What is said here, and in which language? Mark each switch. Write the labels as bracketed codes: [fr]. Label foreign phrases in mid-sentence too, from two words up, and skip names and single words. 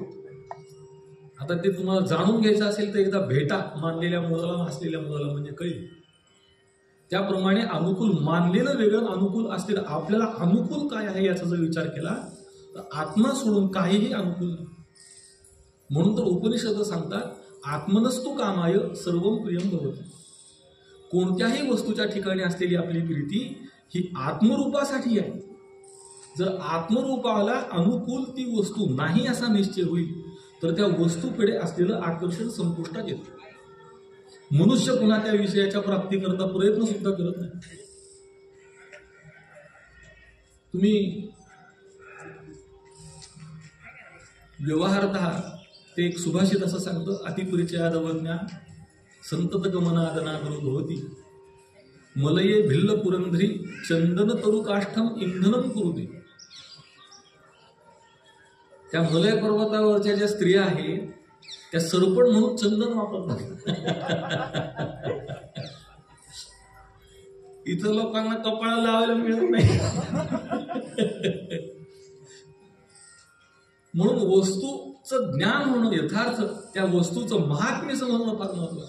[mr] आता ते तुम्हाला जाणून घ्यायचं असेल तर एकदा भेटा मानलेल्या मुलाला ना असलेल्या मुलाला, म्हणजे कळेल. त्याप्रमाणे अनुकूल मानलेलं वेगळं, अनुकूल असलेलं. आपल्याला अनुकूल काय आहे याचा जर विचार केला तर आत्मा सोडून काहीही अनुकूल नाही. म्हणून तर उपनिषद सांगतात [sa] आत्मनस्तु कामाय सर्वं प्रियं भवति. [mr] कोणत्याही वस्तूच्या ठिकाणी असलेली आपली प्रीती ही आत्मरूपासाठी आहे. जर आत्मरूपाला अनुकूल ती वस्तू नाही असा निश्चय होईल तर त्या वस्तूकडे असलेलं आकर्षण संपुष्टात येतं. मनुष्य पुन्हा त्या विषयाच्या प्राप्तीकरता प्रयत्न सुद्धा करत नाही. तुम्ही व्यवहारतः ते एक सुभाषित असं सांगतं, [sa] अतिपरिचयाद अवज्ञा संततगमनादना भवती मलये भिल्ल पुरंधरी चंदन तरु काष्ठम इंधनम कुरुते. [mr] त्या मलय पर्वतावरच्या ज्या स्त्रिया आहेत त्या सरपण म्हणून चंदन वापरतात. इथं लोकांना कपाळाला लावायला मिळत नाही. म्हणून वस्तूचं ज्ञान होणं, यथार्थ त्या वस्तूचं महात्म्य समजणं फार महत्वाचं.